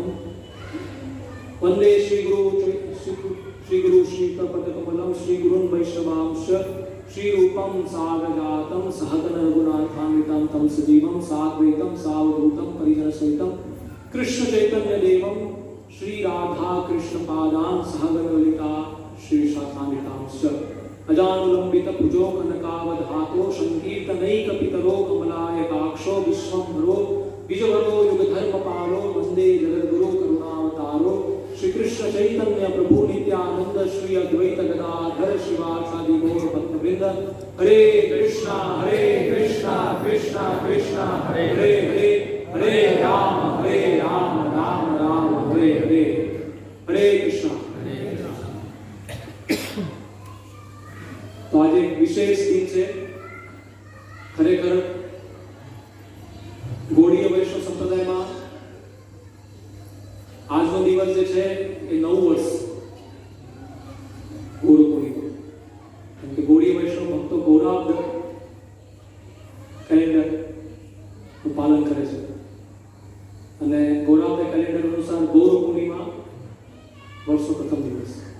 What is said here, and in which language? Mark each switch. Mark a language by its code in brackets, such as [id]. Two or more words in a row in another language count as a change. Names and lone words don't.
[sa] વંદે શ્રી ગુરુ શ્રીપદકમલં શ્રી ગુરુन् વૈષ્ણવાંશ્ચ શ્રી રૂપં સાગજાतं સહગન રઘુનાથાન્વિतं तं સજીવં સાદ્વૈतं સાવધૂतं પરિજનસહિतं કૃષ્ણ ચૈતન્ય દેવં श्री राधा कृष्ण पादान सहगन ललिता श्री शाखान्वितांश्च अजानुलंबित भुजो कनकावधातो संकीर्तनैक पितरो कमलायताक्षो विश्वंभरो विजवरो युगधर्मपालो वंदे जगद्गुरो करुणावतारो श्री कृष्ण चैतन्य प्रभु नित्यानंद श्री अद्वैत गदाधर शिवासादि गौर भक्तवृंद. हरे कृष्णा कृष्णा कृष्णा हरे हरे, हरे राम राम राम हरे हरे. हरे कृष्णा. [gu] તો આજ એક વિશેષ દિન છે. ખરેખર ગૌડીય વૈષ્ણવ સંપ્રદાયમાં આજનો દિવસ જે છે એ નવું વર્ષ ગુરુ પૂર્ણિમા. કેમ કે ગૌડીય વૈષ્ણવ ભક્તો ગૌરાબ્દ કેલેન્ડર નું પાલન કરે છે અને ગૌરાબ્દ કેલેન્ડર અનુસાર ગૌર પૂર્ણિમા વર્ષનો પ્રથમ દિવસ.